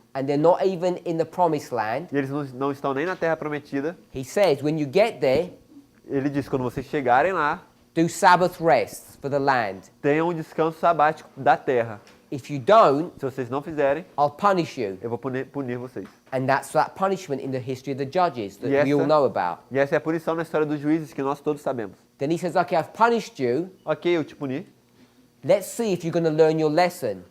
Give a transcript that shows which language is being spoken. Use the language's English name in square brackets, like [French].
[English] and they're not even in the promised land. [Portuguese] e eles não estão nem na terra prometida. [English] He says, when you get there, [Portuguese] Ele diz, quando vocês chegarem lá, [English] do Sabbath rests for the land. [Portuguese] tenham um descanso sabático da terra. [English] If you don't, [Portuguese] Se vocês não fizerem, [English] I'll punish you. [Portuguese] eu vou punir vocês. [English] And that's that punishment in the history of the judges that Yes, we all sir. know about. [Portuguese] E essa é a punição na história dos juízes que nós todos sabemos. [English] Then he says, okay, I've punished you. [Portuguese] Ok, eu te puni. [English] Let's see if you're going to learn your lesson.